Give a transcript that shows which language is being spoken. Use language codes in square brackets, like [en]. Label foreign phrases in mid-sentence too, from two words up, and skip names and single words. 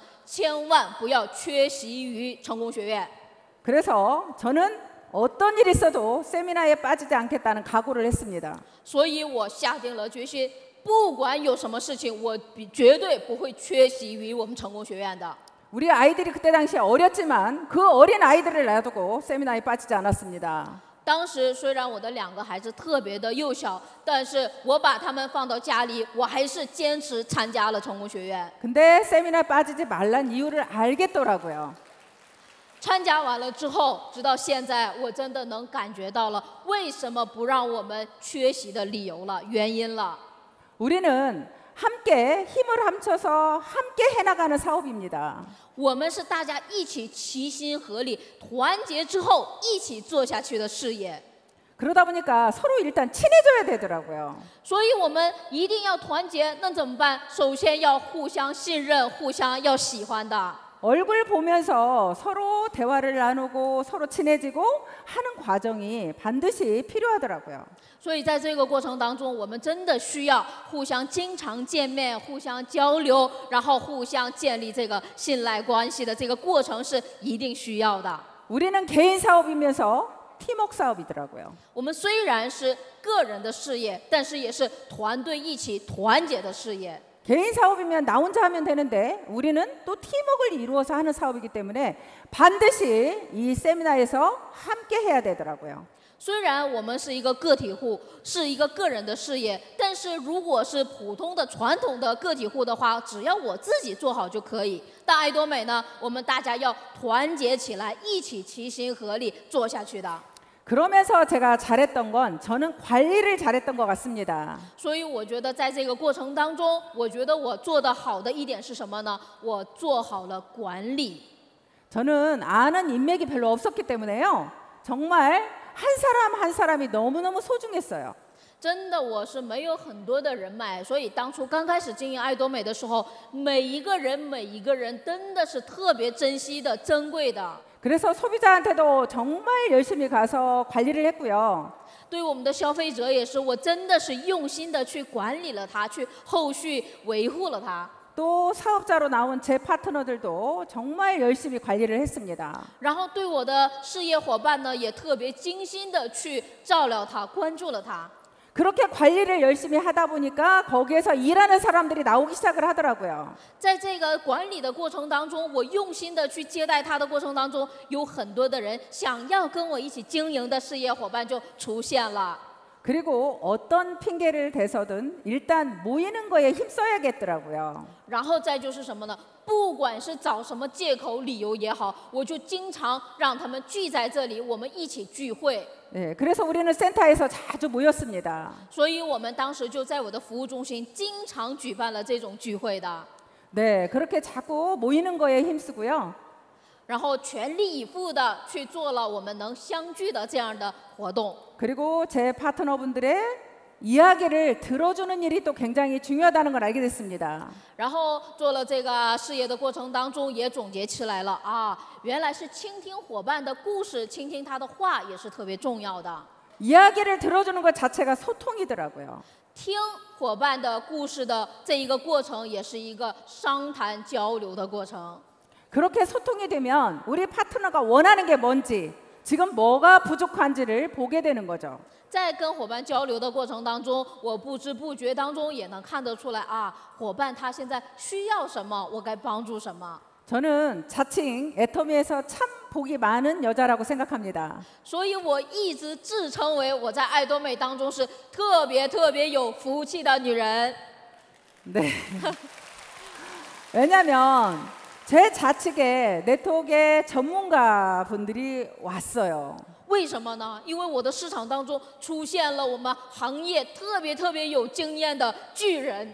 [zh] 千万不要缺席于成功学院。 [ko] 그래서 저는 어떤 일이 있어도 세미나에 빠지지 않겠다는 각오를 했습니다. [zh] 所以我下定了决心，不管有什么事情，我绝对不会缺席于我们成功学院的。 [ko] 우리 아이들이 그때 당시에 어렸지만 그 어린 아이들을 놔두고 세미나에 빠지지 않았습니다. [zh] 当时虽然我的两个孩子特别的幼小，但是我把他们放到家里，我还是坚持参加了成功学院。 [ko] 근데 세미나에 빠지지 말란 이유를 알겠더라고요. [zh] 参加完了之后，直到现在，我真的能感觉到了为什么不让我们缺席的理由了、原因了。 [ko] 우리는 함께 힘을 합쳐서 함께 해나가는 사업입니다. [zh] 我们是大家一起齐心合力、团结之后一起做下去的事业。 [ko] 그러다 보니까 서로 일단 친해져야 되더라고요. [zh] 所以我们一定要团结，那怎么办？首先要互相信任，互相要喜欢的。 [ko] 얼굴 보면서 서로 대화를 나누고 서로 친해지고 하는 과정이 반드시 필요하더라고요. [zh] 所以在这个过程当中，我们真的需要互相经常见面、互相交流，然后互相建立这个信赖关系的这个过程是一定需要的。 [ko] 우리는 개인 사업이면서 팀워크 사업이더라고요. [zh] 我们虽然是个人的事业，但是也是团队一起团结的事业。 [ko] 개인 사업이면 나 혼자 하면 되는데 우리는 또 팀워크를 이루어서 하는 사업이기 때문에 반드시 이 세미나에서 함께 해야 되더라고요. [zh] 虽然我们是一个个体户，是一个个人的事业，但是如果是普通的传统的个体户的话，只要我自己做好就可以。但爱多美呢，我们大家要团结起来，一起齐心合力做下去的。 [ko] 그러면서 제가 잘했던 건 저는 관리를 잘했던 것 같습니다. [zh] 所以我觉得在这个过程当中，我觉得我做的好的一点是什么呢？我做好了管理。 [ko] 저는 아는 인맥이 별로 없었기 때문에요. 정말 한 사람 한 사람이 너무너무 소중했어요. [zh] 真的，我是没有很多的人脉，所以当初刚开始经营爱多美的时候，每一个人真的是特别珍惜的、珍贵的。 [ko] 그래서 소비자한테도 정말 열심히 가서 관리를 했고요. [zh] 对我们的消费者也是，我真的是用心的去管理了它，去后续维护了它。 [ko] 또 사업자로 나온 제 파트너들도 정말 열심히 관리를 했습니다. [zh] 然后对我的事业伙伴呢，也特别精心的去照料它，关注了它。 [ko] 그렇게 관리를 열심히 하다 보니까 거기에서 일하는 사람들이 나오기 시작을 하더라고요. [zh] 在这个管理的过程当中，我用心的去接待他的过程当中，有很多的人想要跟我一起经营的事业伙伴就出现了。 [ko] 그리고 어떤 핑계를 대서든 일단 모이는 거에 힘써야겠더라고요. [zh] 然后再就是什么呢？不管是找什么借口、理由也好，我就经常让他们聚在这里，我们一起聚会。 [ko] 네, 그래서 우리는 센터에서 자주 모였습니다. [zh] 所以我们当时就在我的服务中心经常举办了这种聚会的， [ko] 네, 그렇게 자꾸 모이는 거에 힘쓰고요. [zh] 然后全力以赴的去做了我们能相聚的这样的活动。 [ko] 그리고 제 파트너분들의 이야기를 들어주는 일이 또 굉장히 중요하다는 걸 알게 됐습니다. [zh] 然后做了这个事业的过程当中，也总结起来了啊，原来是倾听伙伴的故事，倾听他的话也是特别重要的。 [ko] 이야기를 들어주는 것 자체가 소통이더라고요. [zh] 听伙伴的故事的这一个过程，也是一个商谈交流的过程。 [ko] 그렇게 소통이 되면 우리 파트너가 원하는 게 뭔지, 지금 뭐가 부족한지를 보게 되는 거죠. [zh] 在跟伙伴交流的过程当中，我不知不觉当中也能看得出来啊，伙伴他现在需要什么，我该帮助什么。 [ko] 저는 자칭 애터미에서 참 복이 많은 여자라고 생각합니다. [zh] 所以我一直自称为我在爱多美当中是特别有福气的女人。 네. 왜냐하면 제 좌측에 네트워크의 전문가 분들이 왔어요. 为什么呢？因为我的市场当中出现了我们行业特别有经验的巨人，